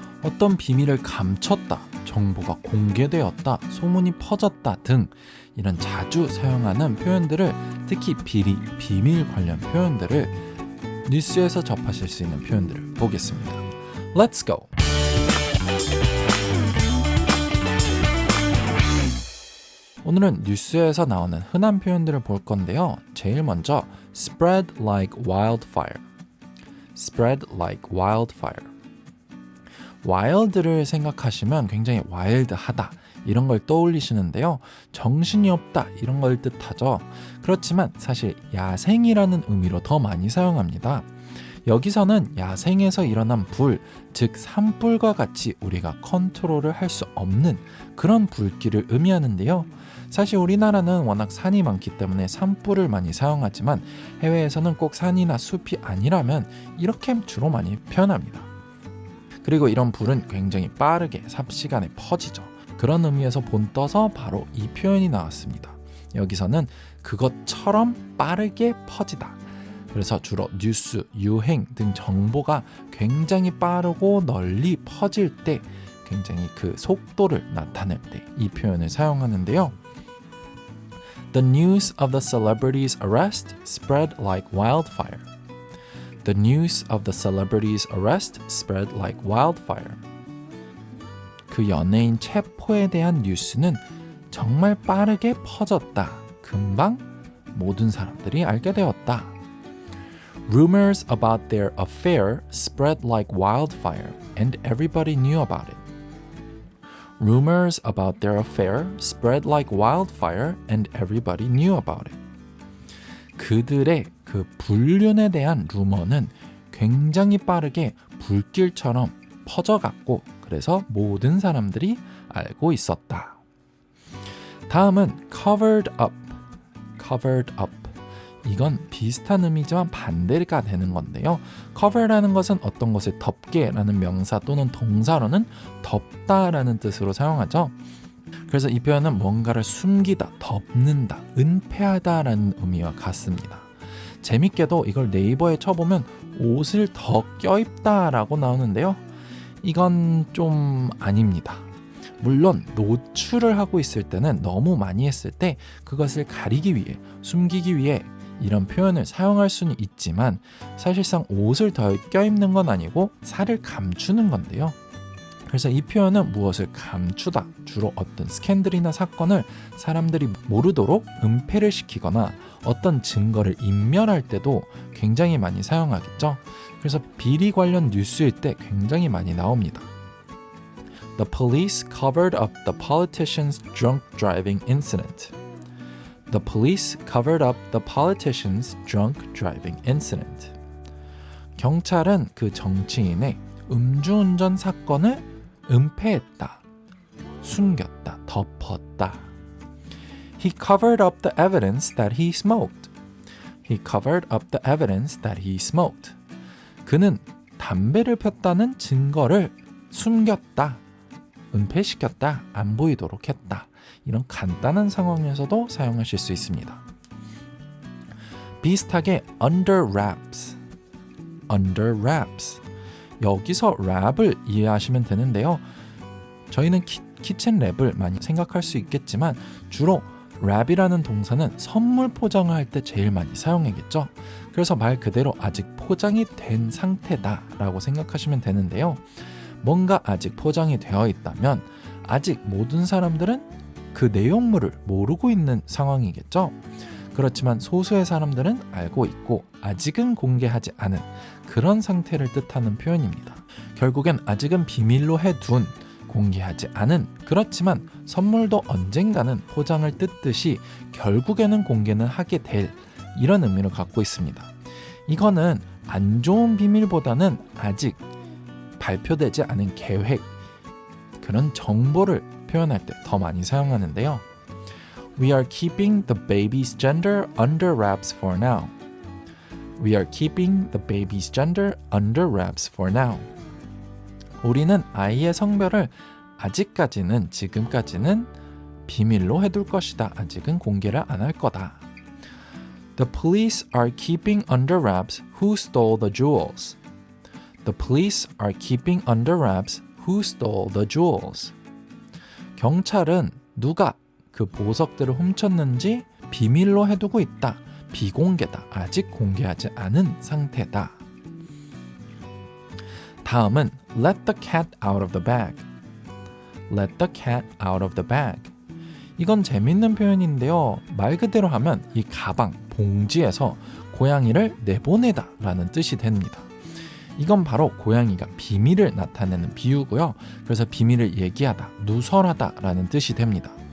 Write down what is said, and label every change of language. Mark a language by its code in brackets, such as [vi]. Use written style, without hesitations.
[ko] 어떤 비밀을 감췄다, 정보가 공개되었다, 소문이 퍼졌다 등 이런 자주 사용하는 표현들을 특히 비밀 관련 표현들을 뉴스에서 접하실 수 있는 표현들을 보겠습니다. [en] Let's go! [ko] 오늘은 뉴스에서 나오는 흔한 표현들을 볼 건데요. 제일 먼저 [en] spread like wildfire. spread like wildfire. [ko] wild를 생각하시면 굉장히 와일드하다 이런 걸 떠올리시는데요. 정신이 없다 이런 걸 뜻하죠. 그렇지만 사실 야생이라는 의미로 더 많이 사용합니다. 여기서는 야생에서 일어난 불, 즉 산불과 같이 우리가 컨트롤을 할 수 없는 그런 불길을 의미하는데요. 사실 우리나라는 워낙 산이 많기 때문에 산불을 많이 사용하지만 해외에서는 꼭 산이나 숲이 아니라면 이렇게 주로 많이 표현합니다. 그리고 이런 불은 굉장히 빠르게 삽시간에 퍼지죠. 그런 의미에서 본떠서 바로 이 표현이 나왔습니다. 여기서는 그것처럼 빠르게 퍼지다. 그래서 주로 뉴스, 유행 등 정보가 굉장히 빠르고 널리 퍼질 때 굉장히 그 속도를 나타낼 때 이 표현을 사용하는데요. [en] The news of the celebrity's arrest spread like wildfire. The news of the celebrity's arrest spread like wildfire. [ko] 그 연예인 체포에 대한 뉴스는 정말 빠르게 퍼졌다. 금방 모든 사람들이 알게 되었다. [en] Rumors about their affair spread like wildfire and everybody knew about it. Rumors about their affair spread like wildfire and everybody knew about it. [ko] 그들의 그 불륜에 대한 루머는 굉장히 빠르게 불길처럼 퍼져갔고 그래서 모든 사람들이 알고 있었다. 다음은 [en] covered up. covered up. [ko] 이건 비슷한 의미지만 반대가 되는 건데요. cover라는 것은 어떤 것을 덮게라는 명사 또는 동사로는 덮다라는 뜻으로 사용하죠. 그래서 이 표현은 뭔가를 숨기다, 덮는다, 은폐하다라는 의미와 같습니다. 재밌게도 이걸 네이버에 쳐보면 옷을 더 껴입다라고 나오는데요. 이건 좀 아닙니다. 물론 노출을 하고 있을 때는 너무 많이 했을 때 그것을 가리기 위해, 숨기기 위해 이런 표현을 사용할 수는 있지만 사실상 옷을 더 껴입는 건 아니고 살을 감추는 건데요. 그래서 이 표현은 무엇을 감추다, 주로 어떤 스캔들이나 사건을 사람들이 모르도록 은폐를 시키거나 어떤 증거를 인멸할 때도 굉장히 많이 사용하겠죠. 그래서 비리 관련 뉴스일 때 굉장히 많이 나옵니다. [en] The police covered up the politician's drunk driving incident. The police covered up the politician's drunk driving incident. [ko] 경찰은 그 정치인의 음주운전 사건을 은폐했다, 숨겼다, 덮었다. [en] He covered up the evidence that he smoked. He covered up the evidence that he smoked. [ko] 그는 담배를 폈다는 증거를 숨겼다, 은폐시켰다, 안 보이도록 했다. 이런 간단한 상황에서도 사용하실 수 있습니다. 비슷하게 [en] under wraps. under wraps. [ko] 여기서 랩을 이해하시면 되는데요. 저희는 키친 랩을 많이 생각할 수 있겠지만 주로 랩이라는 동사는 선물 포장을 할 때 제일 많이 사용하겠죠. 그래서 말 그대로 아직 포장이 된 상태다라고 생각하시면 되는데요. 뭔가 아직 포장이 되어 있다면 아직 모든 사람들은 그 내용물을 모르고 있는 상황이겠죠. 그렇지만 소수의 사람들은 알고 있고 아직은 공개하지 않은 그런 상태를 뜻하는 표현입니다. 결국엔 아직은 비밀로 해둔, 공개하지 않은, 그렇지만 선물도 언젠가는 포장을 뜯듯이 결국에는 공개는 하게 될 이런 의미를 갖고 있습니다. 이거는 안 좋은 비밀보다는 아직 발표되지 않은 계획, 그런 정보를 표현할 때 더 많이 사용하는데요. [en] We are keeping the baby's gender under wraps for now. We are keeping the baby's gender under wraps for now. [ko] 우리는 아이의 성별을 아직까지는, 지금까지는 비밀로 해둘 것이다. 아직은 공개를 안 할 거다. [en] The police are keeping under wraps who stole the jewels. The police are keeping under wraps who stole the jewels. [ko] 경찰은 누가 그 보석들을 훔쳤는지 비밀로 해두고 있다. 비공개다. 아직 공개하지 않은 상태다. 다음은 [en] let the cat out of the bag. Let the cat out of the bag. [ko] 이건 재밌는 표현인데요. 말 그대로 하면 이 가방, 봉지에서 고양이를 내보내다 라는 뜻이 됩니다. 이건 바로 고양이가 비밀을 나타내는 비유고요. 그래서 비밀을 얘기하다, 누설하다 라는 뜻이 됩니다.